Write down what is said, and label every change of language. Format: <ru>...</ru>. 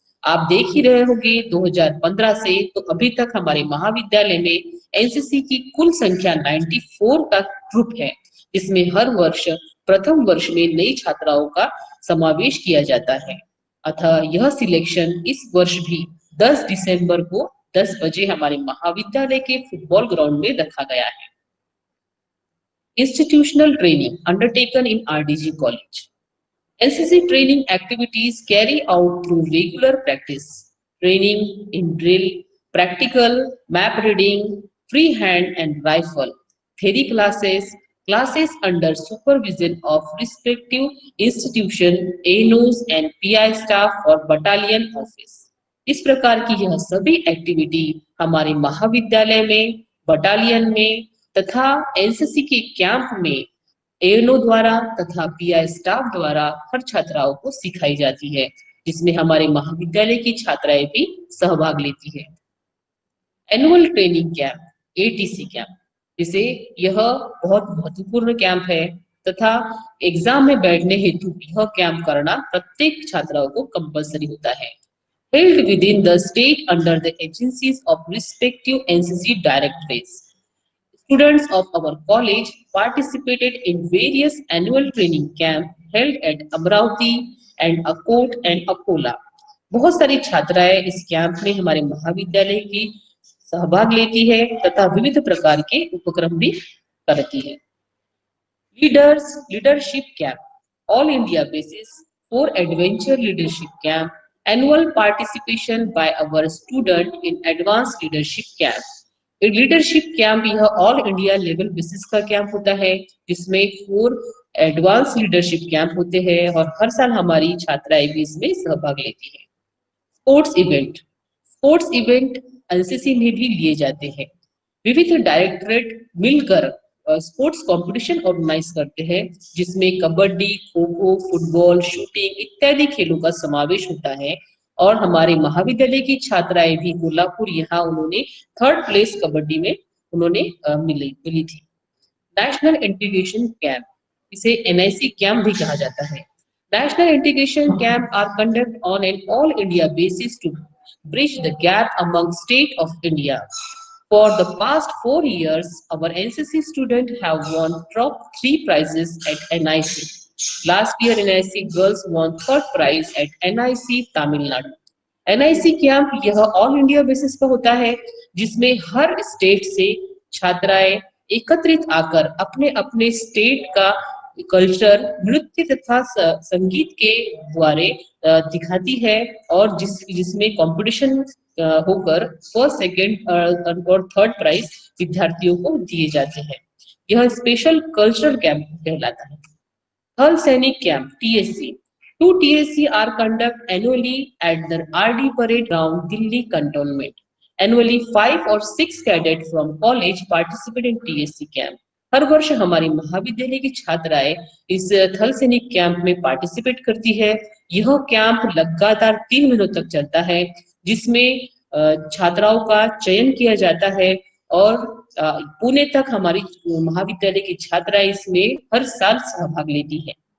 <hi>आप देख ही रहे होंगे 2015 से तो अभी तक हमारे महाविद्यालय में एनसीसी की कुल संख्या 94 का ग्रुप है, जिसमें हर वर्ष प्रथम वर्ष में नई छात्राओं का समावेश किया जाता है। अतः यह सिलेक्शन इस वर्ष भी 10 दिसंबर को 10 बजे हमारे महाविद्यालय के फुटबॉल ग्राउंड में रखा गया है।</hi> <en>Institutional training undertaken in RDG College. NCC training activities carry out through regular practice, training in drill, practical, map reading, freehand and rifle, theory classes, classes under supervision of respective institution, ANOs and PI staff or battalion office.</en> <hi>इस प्रकार की यह सभी activity हमारे महाविद्यालय में, battalion में तथा एनसीसी के कैंप में एएनओ द्वारा तथा पीआई स्टाफ द्वारा हर छात्राओं को सिखाई जाती है, जिसमें हमारे महाविद्यालय की छात्राएं भी सहभाग लेती है। Annual training camp, ATC camp, जिसे यह बहुत महत्वपूर्ण कैंप है तथा एग्जाम में बैठने हेतु यह कैंप करना प्रत्येक छात्राओं को कंपलसरी होता है।</hi> <en>Held within the state under the agencies of respective NCC directorates. Students of our college participated in various annual training camp held at Amravati and Akot and Akola.</en> <hi>बहुत सारी छात्राएं इस कैंप में हमारे महाविद्यालय की सहभाग लेती है तथा विविध प्रकार के उपक्रम भी करती है।</hi> <en>Leadership camp, all India basis 4 adventure leadership camp annual participation by our student in advanced leadership camp.</en> <hi>Leadership camp यह ऑल इंडिया लेवल बेसिस का कैंप होता है जिसमें 4 एडवांस लीडरशिप कैंप होते हैं और हर साल हमारी छात्राएं भी इसमें सहभाग लेती है। स्पोर्ट्स इवेंट एनसीसी में भी लिए जाते हैं। विविध डायरेक्टरेट मिलकर स्पोर्ट्स कंपटीशन ऑर्गेनाइज करते हैं जिसमें कबड्डी, खो खो, फुटबॉल, शूटिंग इत्यादि खेलों का समावेश होता है। और हमारे महाविद्यालय की छात्राएं भी कोल्हापुर, यहाँ उन्होंने 3rd प्लेस कबड्डी में उन्होंने मिली थी। नेशनल इंटीग्रेशन कैंप, इसे एनआईसी कैंप भी कहा जाता है।</hi> <en>National integration camp are conduct on an all India basis to bridge the gap among state of India. For the past 4 years, our NCC students have won top 3 prizes at NIC. Last year, NIC girls won 3rd prize at NIC Tamil Nadu.</en> <hi>NIC camp यह all India basis का होता है जिसमें हर state से छात्राएं एकत्रित आकर अपने अपने स्टेट का कल्चर, नृत्य तथा संगीत के द्वारा दिखाती है और जिसमें कंपटीशन होकर 1st, 2nd और 3rd प्राइज विद्यार्थियों को दिए जाते हैं। यह स्पेशल कल्चरल कैंप कहलाता है।</hi> <en>Thal Sainik camp TSC, 2 TSC are conducted annually at the RD Parade Ground, Delhi Cantonment. Annually 5 or 6 cadets from college participate in TSC camp.</en> <hi>हर वर्ष हमारी महाविद्यालय की छात्राएं इस थल सैनिक कैंप में पार्टिसिपेट करती है। यह कैंप लगातार 3 महीनों तक चलता है जिसमें छात्राओं का चयन किया जाता है और पुणे तक हमारी महाविद्यालय की छात्राएं इसमें हर साल सहभाग लेती है।</hi>